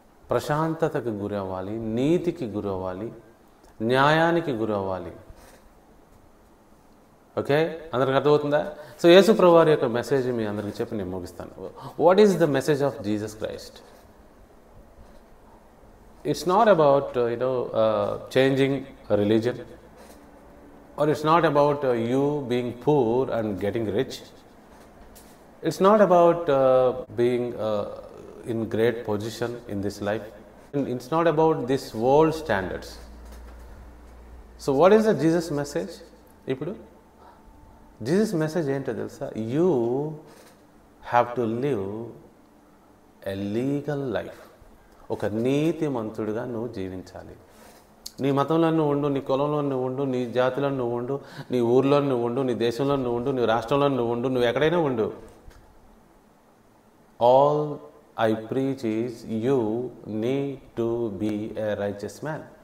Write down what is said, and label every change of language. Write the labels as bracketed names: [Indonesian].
[Telugu] ప్రశాంతతకి గురవ్వాలి, నీతికి గురవ్వాలి, న్యాయానికి గురవ్వాలి. ఓకే, అందరికి అర్థమవుతుందా? సో యేసు ప్రభువారి యొక్క మెసేజ్ మీ అందరికి చెప్పి నేను ముగిస్తాను. [English] What is the message of Jesus Christ? It's not about changing religion, or it's not about you being poor and getting rich. It's not about being in great position in this life. It's not about this world standards. So what is the Jesus message? [Telugu] Ipudu Jesus message ento telusa? [English] You have to live a legal life. [Telugu] Oka neeti mantuduga nu jeevinchali. నీ మతంలో నువ్వు ఉండు, నీ కులంలో నువ్వు ఉండు, నీ జాతిలో నువ్వు ఉండు, నీ ఊర్లో నువ్వు ఉండు, నీ దేశంలో నువ్వు ఉండు, నీ రాష్ట్రంలో నువ్వు ఉండు, నువ్వు ఎక్కడైనా ఉండు. [English] All I preach is you need to be a righteous man.